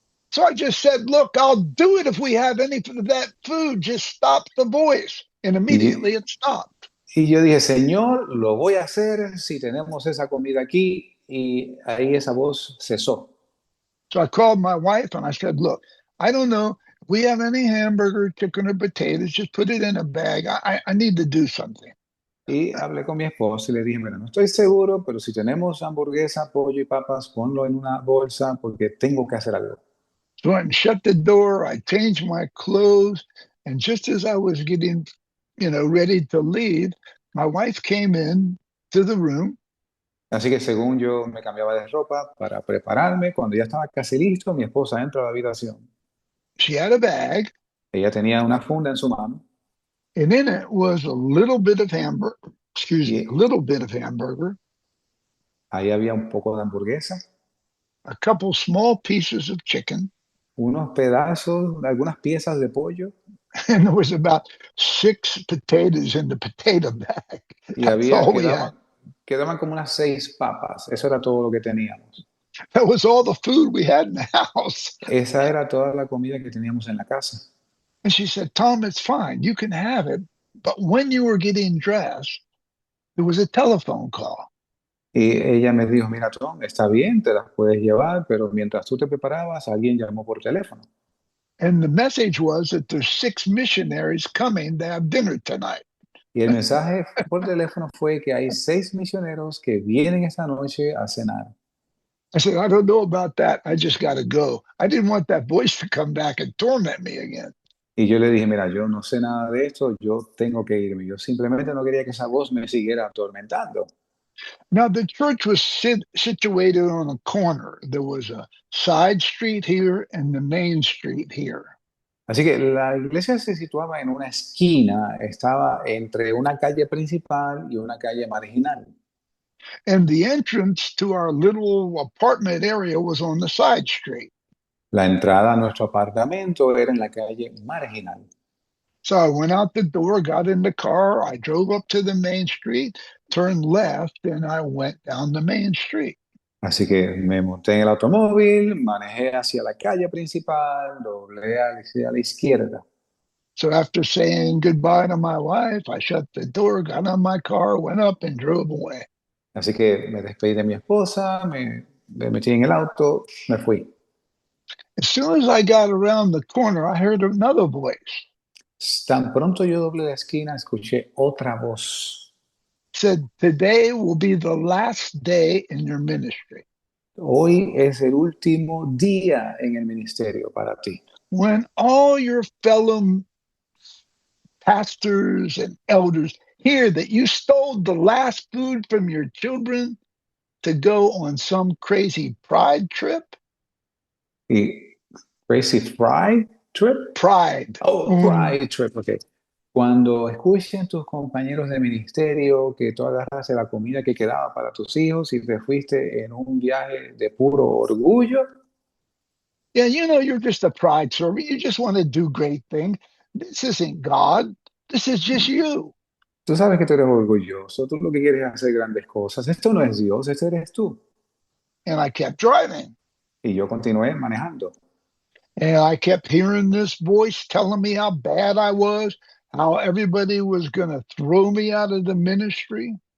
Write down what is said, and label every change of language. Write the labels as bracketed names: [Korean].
[English] So I just said, look, I'll do it if we have any of that food. Just stop the voice. And [Spanish] Y, [English] immediately it stopped. [Spanish] y yo dije, Señor, lo voy a hacer si tenemos esa comida aquí. Y ahí esa voz cesó. [English] So I called my wife and I said, look, I don't know if we have any hamburger, chicken, or potatoes. Just put it in a bag. I need to do something. [Spanish] Y hablé con mi esposa y le dije, mira, no estoy seguro, pero si tenemos hamburguesa, pollo y papas, ponlo en una bolsa porque tengo que hacer algo. [English] So I shut the door. I changed my clothes. And just as I was getting, ready to leave, my wife came in to the room. [Spanish] Así que según yo me cambiaba de ropa para prepararme, cuando ya estaba casi listo, mi esposa entra a la habitación. [English] She had a bag, [Spanish] Ella tenía una funda en su mano [English] and in it was a little bit of hamburger. Excuse me, a [Spanish] y [English] little bit of hamburger, [Spanish] ahí había un poco de hamburguesa, [English] a couple small pieces of chicken, [Spanish] unos pedazos, algunas piezas de pollo [English] and there was about 6 potatoes in the potato bag. [Spanish] y [English] That's [Spanish] había, [English] all we had. [Spanish] quedaban como unas 6 papas. Eso era todo lo que teníamos. [English] That was all the food we had in the house. [Spanish] Esa era toda la comida que teníamos en la casa. [English] And she said, Tom, it's fine. You can have it. But when you were getting dressed, there was a telephone call. [Spanish] Y ella me dijo, mira, Tom, está bien, te las puedes llevar, pero mientras tú te preparabas, alguien llamó por teléfono. [English] And the message was that there's 6 missionaries coming to have dinner tonight. [Spanish] Y el mensaje por teléfono fue que hay 6 misioneros que vienen esta noche a cenar. [English] I said, I don't know about that. I just got to go. I didn't want that voice to come back and torment me again. [Spanish] Y yo le dije, mira, yo no sé nada de esto, yo tengo que irme. Yo simplemente no quería que esa voz me siguiera atormentando. [English] Now, the church was situated on a corner. There was a side street here and the main street here. [Spanish] Así que la iglesia se situaba en una esquina, estaba entre una calle principal y una calle marginal. [English] And the entrance to our little apartment area was on the side street. [Spanish] La entrada a nuestro apartamento era en la calle marginal. [English] So I went out the door, got in the car, I drove up to the main street, turned left, and I went down the main street. [Spanish] Así que me monté en el automóvil, manejé hacia la calle principal, doblé hacia la izquierda. [English] So after saying goodbye to my wife, I shut the door, got on my car, went up, and drove away. [Spanish] Así que me despedí de mi esposa, me metí en el auto, me fui. [English] As soon as I got around the corner, I heard another voice. [Spanish] Tan pronto yo doblé la esquina, escuché otra voz. [English] It said, today will be the last day in your ministry. [Spanish] Hoy es el último día en el ministerio para ti. [English] When all your fellow pastors and elders hear that you stole the last food from your children to go on some crazy pride trip. [Spanish] Y [English] Crazy Fry Trip. Pride. Oh, Pride Trip, ok. [Spanish] Cuando escuchen tus compañeros de ministerio que tú agarraste la comida que quedaba para tus hijos y te fuiste en un viaje de puro orgullo. [English] Yeah, you're just a pride servant. You just want to do great things. This isn't God. This is just you. [Spanish] Tú sabes que tú eres orgulloso, tú lo que quieres es hacer grandes cosas. Esto no es Dios, esto eres tú. [English] And I kept driving. [Spanish] Y yo continué manejando. [English] And I kept hearing this voice telling me how bad I was, how everybody was going to throw me out of the ministry.